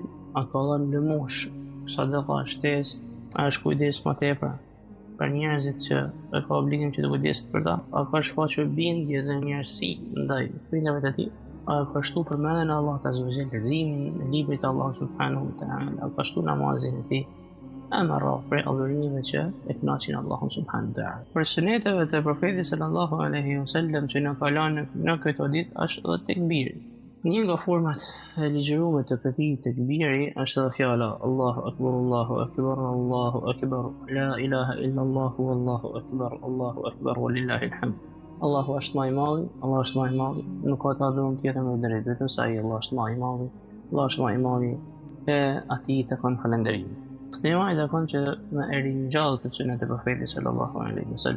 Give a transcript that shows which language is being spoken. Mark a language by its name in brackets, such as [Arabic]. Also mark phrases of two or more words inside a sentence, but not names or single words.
[Albanian] A ka dhënë lëmosh, sadaka, shtesë? A është kujdes më tepër për njerëzit që e ka obligim që të kujdeset për ta? A ka shfaqur bindje dhe mirësi ndaj prindërve të tij? A ka shtu përmendjen e Allahut [Arabic] عز وجل, [Albanian] leximin e librit të Allahut [Arabic] سبحانه وتعالى? [Albanian] A ka shtu namazin e tij? Amara për adhurimeve që e kënaqin Allahun [Arabic] سبحانه وتعالى. [Albanian] Për suneteve të profetit [Arabic] صلى الله عليه وسلم [Albanian] që na ka lënë në këto ditë është edhe tekbiri. Një nga format e ligjëruar të këtij tekbiri është edhe fjala [Arabic] الله أكبر، الله أكبر، الله أكبر، لا إله إلا الله، الله أكبر ولله الحمد. [Albanian] Allahu është më I madhi, Allahu është më I madhi, nuk ka të adhuruar tjetër me drejt, vetëm sa ai, Allah është më I madhi, Allah është më I madhi, e atij të kanë falënderim. Muslimani takon që me ringjallë të sunet e profetit [Arabic] صلى الله عليه وسلم.